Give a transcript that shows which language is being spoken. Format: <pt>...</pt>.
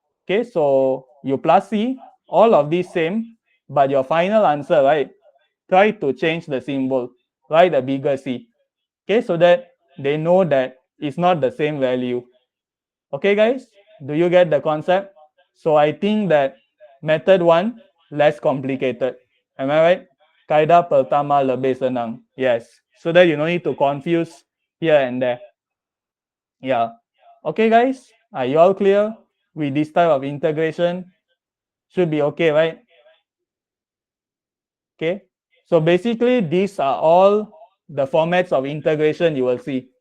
<en>Okay, so you plus c, all of these same, but your final answer, right, try to change the symbol, write a bigger c. Okay, so that they know that it's not the same value. Okay, guys, do you get the concept? So I think that method 1 less complicated. Am I right?</en> <ms>Kaidah pertama lebih senang.</ms> <en>Yes, so that you don't need to confuse here and there. Yeah. Okay, guys, are you all clear with this type of integration? Should be okay, right? Okay, so basically these are all the formats of integration you will see.</en>